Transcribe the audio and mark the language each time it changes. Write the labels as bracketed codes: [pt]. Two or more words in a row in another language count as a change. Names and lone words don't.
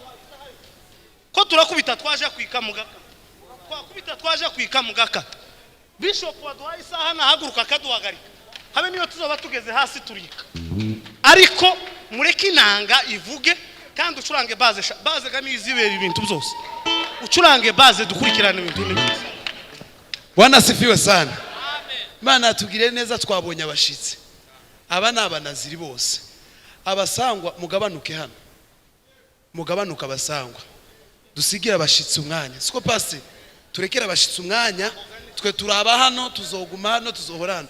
[rn] Ko turakubita twaje kwika mugaka. Twakubita twaje kwika mugaka. Bishop waduhaye isaha nahaguruka akaduhagarika. Habe niyo tuzoba tugeze hasi turika. Ariko mureke inanga ivuge kandi ucurange base gamizi ibera ibintu byose. Ucurange base dukurikirana ibintu n'ibindi. [sw] Bwana asifiwe sana. [rn] Imana atugire neza twabonye abashitsi. Aba nabanaziri bose. Abasangwa mugabanuke hano. Mugabanuka abasangwa. Dusigira abashitsi umwanya. Siko pase turekera abashitsi umwanya, twe turaba hano tuzoguma hano tuzohorana.